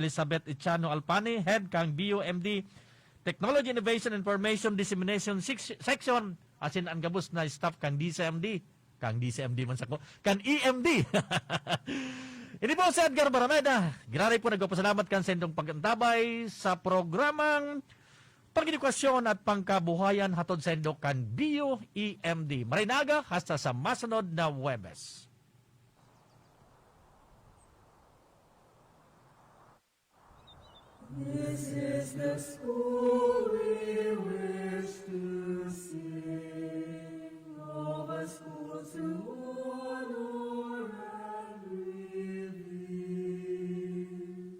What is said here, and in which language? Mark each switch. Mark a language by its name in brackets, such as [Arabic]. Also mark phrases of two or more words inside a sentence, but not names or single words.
[Bikol] Elizabeth Echano Alpani, head kang BUMD Technology Innovation Information Dissemination Section, asin ang gabus na staff kang DCMD man sako, kan EMD. Ini po si Edgar Barameda. Ginari po nagpapasalamat kan sa indong pagantabay sa programang pang-edukasyon at pangkabuhayan hatod sa indo kan BioEMD. Marinaga hasta sa masunod na Huwebes. [English] This is the school we wish to sing, all the schools to honor and reveal.